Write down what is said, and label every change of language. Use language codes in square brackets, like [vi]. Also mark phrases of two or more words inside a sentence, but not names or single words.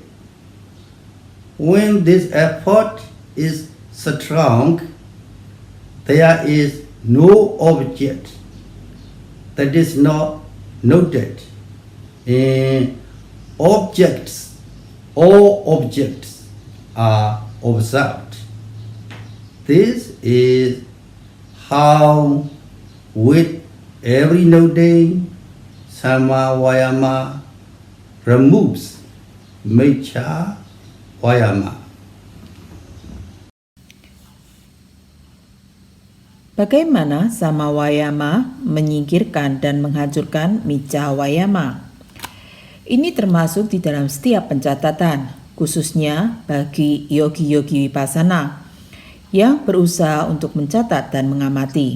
[en] When this effort is strong, there is no object that is not noted, and all objects are observed. This is how with every noting, [pi] sama wayama removes micca wayama. [id] Bagaimana [pi] sama wayama [id] menyingkirkan dan menghancurkan [pi] micca wayama? [id] Ini termasuk di dalam setiap pencatatan, khususnya bagi yogi-yogi vipassana yang berusaha untuk mencatat dan mengamati.